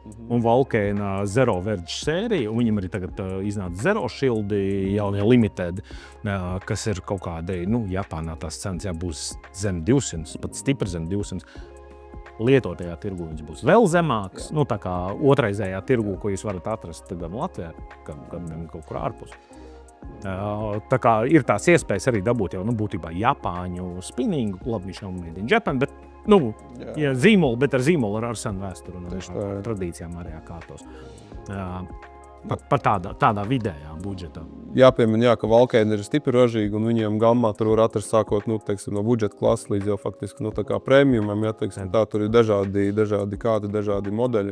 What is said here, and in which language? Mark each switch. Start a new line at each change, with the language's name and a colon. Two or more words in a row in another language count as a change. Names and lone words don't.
Latvian: Un Valkēna Zero Verge sērija, un viņam arī tagad iznāca Zero Shildi jaunie limited, kas ir kaut kādi, Japānā tās cenas būs zem 200, pat stipri zem 200. Lietotajā tirgu viņš būs vēl zemāks, tā kā otraizējā tirgu, ko jūs varat atrast gan Latvijā, gan kaut kur ārpus. Tā kā ir tās iespējas arī dabūt jau, būtībā Japāņu spinningu, labi, viņš nav
English: made in Japan,
Latvian: bet, zīmoli, bet ar zīmolu ar senu vēsturu un tradīcijām arī kārtos. Par tādā vidējā budžetā. Jāpiemina, ka Valkēna ir stipri ražīga un viņiem gammā tur var atrast sākot no budžeta klases līdz jau faktiski tā kā premiumam, tā tur ir dažādi modeļi.